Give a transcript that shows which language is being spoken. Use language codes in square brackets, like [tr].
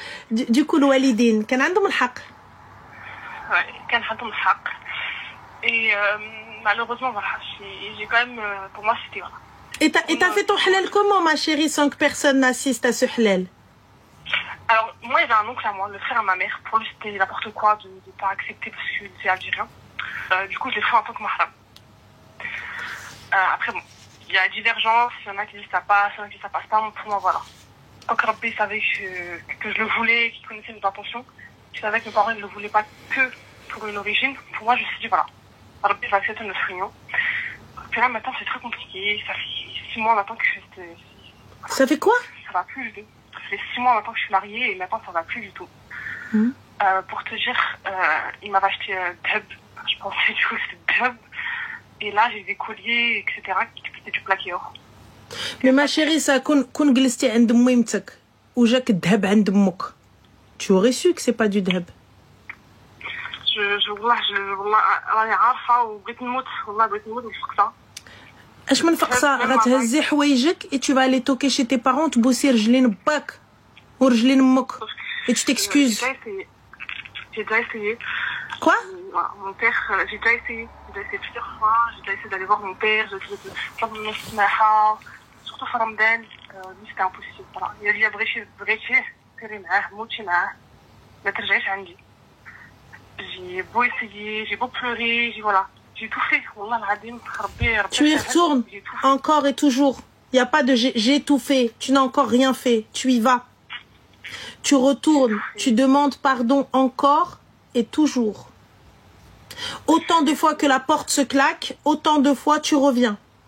[fr] Du coup [ar] الوالدين كان عندهم الحق. Ouais, كان عندهم الحق. [fr] Et malheureusement, voilà, j'ai quand même, pour moi, c'était voilà. Et t'as fait ton halal comment, ma chérie, sans que personne n'assiste à ce halal? Alors, moi, il y avait un oncle à moi, le frère à ma mère. Pour lui, c'était n'importe quoi de ne pas accepter parce que c'est algérien. Du coup, je l'ai fait en tant que mahram. Après, bon, il y a divergence. Il y en a qui disent ça passe, il y en a qui disent ça passe pas. Pour moi, voilà. Tant que Rabbi savait que je le voulais, qu'il connaissait mes intentions, qu'il savait que mes parents ne le voulaient pas que pour une origine, pour moi, je me suis dit, voilà, Rabbi va accepter notre union. Puis là, maintenant, c'est très compliqué. Ça fait 6 mois maintenant que Ça fait quoi? Ça va plus du tout. Ça fait 6 mois maintenant que je suis mariée et maintenant, ça va plus du tout. Pour te dire, il m'avait acheté Deb. Je pensais du coup que c'était Deb. Et là, j'ai des colliers, etc., qui étaient du plaqué or. Mais ma chérie, ça, [ar] كون جلستي عند ميمتك وجاك الذهب عند امك. [fr] Tu aurais su que c'est pas du dhab. [ar] والله راني عارفه وبغيت نموت والله بغيت نموت ونفقصها. اش من فقصه؟ غتهزي حوايجك [fr] et tu vas aller toquer chez tes parents [ar] تبوسي رجلين باك ورجلين امك [fr] et tu t'excuses. J'ai déjà essayé. Quoi? Mon père, j'ai déjà essayé plusieurs fois. J'ai déjà essayé d'aller voir mon père. J'ai essayé de faire mon smaha, surtout [ar] في رمضان. [fr] Lui, c'était impossible. Voilà. Il a dit [ar] بغيتيه سيري معاه موتي معاه ما ترجعيش عندي. [fr] J'ai beau essayer, j'ai beau pleurer, j'ai tout fait. [ar] والله العظيم ربي. [fr] Tu y retournes encore et toujours. Il y a pas de j'ai tout fait. Tu n'as encore rien fait. Tu y vas. Tu retournes. Tu demandes pardon encore et toujours. Autant de fois que la porte se claque, autant de fois tu reviens.